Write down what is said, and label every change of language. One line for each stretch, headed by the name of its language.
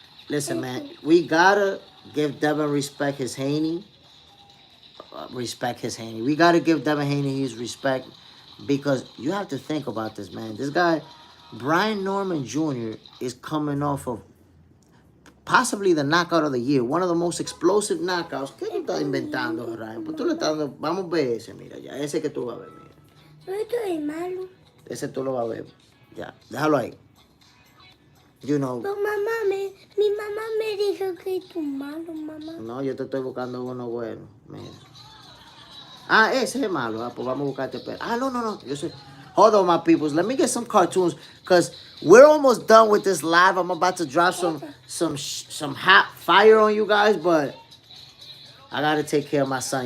English: Listen, man, we gotta give Devin respect his Haney. We gotta give Devin Haney his respect because you have to think about this, man. This guy, Brian Norman Jr., is coming off of possibly the knockout of the year, one of the most explosive knockouts.
Spanish: ¿Qué tú estás inventando, Ryan? Pues tú le estás dando, vamos a ver ese, mira, ya, ese que tú vas a ver, mira. No estoy malo. Ese tú lo vas a ver, ya, déjalo ahí.
English: You know.
Spanish: Pero mi mamá me dijo que tú malo, mamá. No, yo te estoy buscando uno bueno, mira. Ah, ese es malo, pues vamos a buscarte. No, yo sé.
English: Hold on, my peoples. Let me get some cartoons, because we're almost done with this live. I'm about to drop some hot fire on you guys, but I got to take care of my son.